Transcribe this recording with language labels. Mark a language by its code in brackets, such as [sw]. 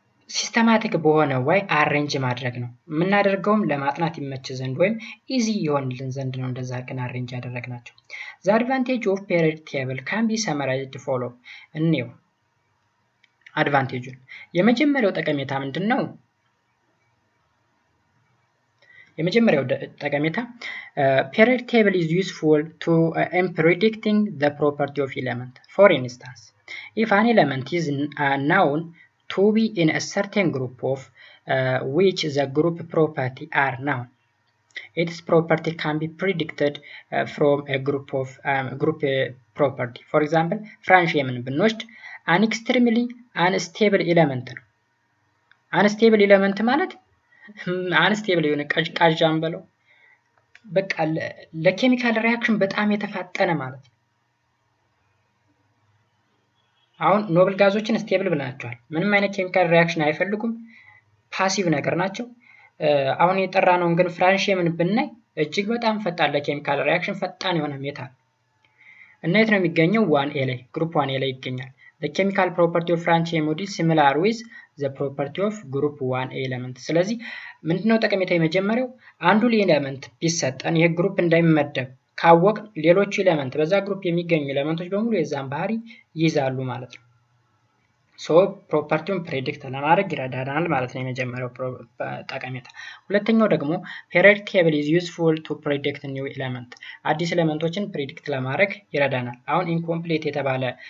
[am] ሲስተማቲክ በሆነ ወይ አሬንጅ ማድረግ ነው። የምናደርገውም ለማጥናት ይመች ዘንድ ወይም ኢዚ ይሆንልን ዘንድ ነው እንደዛ ግን አሬንጅ ያደረግናቸው። [en] The advantage of period table can be summarized follow [am] እንየው አድቫንቴጁን። የመጀመሪያው ጠቀሜታ ምንድነው? የመጀመሪያው ጠቀሜታ [en] period table is useful to in predicting the property of element. For instance, if an element is known to be in a certain group of which the group property are known, its property can be predicted from a group of group property. For example, [am] franciumን ብንወስድ [en] an extremely unstable element [am] ነው። unstable element ማለት unstable የሆነ ቀዥቃዣም በለው በቃ ለኬሚካል ሪአክሽን በጣም የተፋጠነ ማለት ነው። አሁን ኖብል ጋዞችን ስቴብል ብለናቸዋል። ምንም አይነት ኬሚካል ሪአክሽን አይፈልጉም፣ ፓሲቭ ነገር ናቸው። አሁን የጠራነውን ግን ፍራንሺየምን ብናይ እጅግ በጣም ፈጣን ለኬሚካል ሪአክሽን ፈጣን የሆነ ሜታል እና የት ነው የሚገኘው? 1A ላይ ግሩፕ 1A ላይ ይገኛል። [en] the chemical property of francium would be similar with the property of group 1A element። [am] ስለዚህ ምንድነው ጠቀሜታ? የመጀመሪያው አንዱ ኤሌመንት ቢሰጠን ይሄ ግሩፕ እንዳይመደብ ካወቅ ሌሎች ኤሌመንት በዛ ግሩፕ የሚገኙ ኤሌመንቶች በሙሉ የዛን ባህሪ ይይዛሉ ማለት ነው። ሶ ፕሮፐርቲውን ፕሬዲክት ለማድረግ ይረዳናል ማለት ነው የመጀመሪያው ጠቀሜታ። ሁለተኛው ደግሞ [en] period table is useful to predict new element። [am] አዲስ ኤሌመንቶችን ፕሬዲክት ለማድረግ ይረዳናል። አሁን ኢንኮምፕሊት የተባለ